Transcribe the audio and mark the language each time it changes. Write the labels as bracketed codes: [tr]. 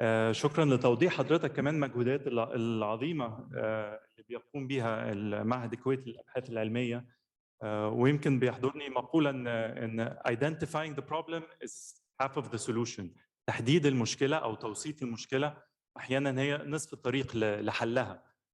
[ar] شكرا لتوضيح حضرتك كمان مجهودات العظيمه اللي بيقوم بها المعهد الكويتي للابحاث العلميه. ويمكن بيحضرني مقوله ان [en] identifying the problem is half of the solution. [ar] تحديد المشكله او توصيف المشكله احيانا هي نصف الطريق لحلها.